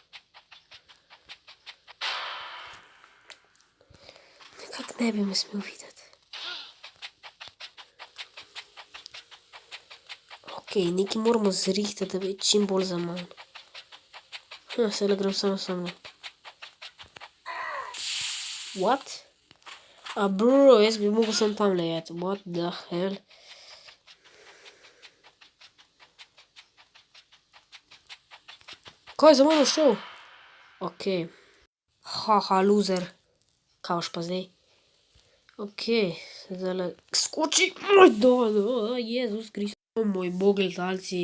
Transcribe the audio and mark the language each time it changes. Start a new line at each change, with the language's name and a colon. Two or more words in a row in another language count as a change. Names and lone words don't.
Slovenian: Nekak ne bi me smel videti. Ok, nekaj moramo zrihtati, da bi čim bolj za manj. Sedaj grem samo.
English: What?
Slovenian: Bro, jaz bi mogel sem tam lejeti.
English: What the hell?
Slovenian: Kaj je za mano šel? Ok. Haha, loser. Kaj boš pa zdaj? Ok, zdajle skoči. Jezus Kristus. Moj bog, gledalci.